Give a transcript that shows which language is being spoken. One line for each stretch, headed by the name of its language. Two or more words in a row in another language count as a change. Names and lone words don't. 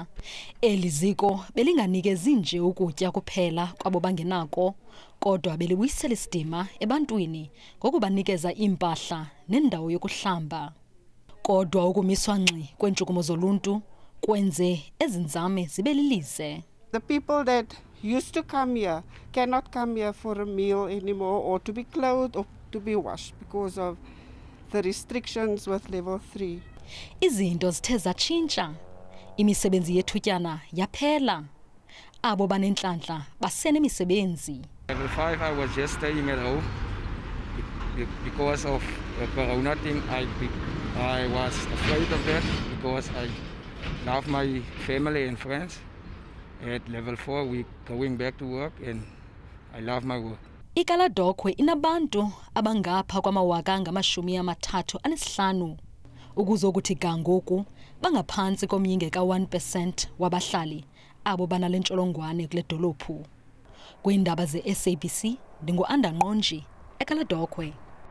Xhosa: Eli ziko belinganikezi nje ukutya kuphela kwabo bangenako, kodwa belibuyisela isidima ebantwini ngokubanikeza impahla nendawo yokuhlamba. Kodwa ukumiswa ngxi kweentshukumo zoluntu kwenze ezinzame zibe lilize.
English: The people that used to come here cannot come here for a meal anymore, or to be clothed, or to be washed because of the restrictions with level 3.
Xhosa: Izinto zithe zatshintsha. Imisebenzi yethutyana yaphela. Abo banenhlanhla basenemisebenzi.
English: Level 5 I was just staying at home because of the corona thing. I was afraid of that because I love my family and friends. At level 4 we going back to work and I love my work.
Xhosa: iKaladokhwe inabantu abangapha kwama-35,000 ukuzokuthi gangoku bangaphantsi komyinge ka-1% wabahlali abo banale ntsholongwane kule dolophu. Kwiindaba ze-SABC ndingu-Andanqonji eKaladokhwe.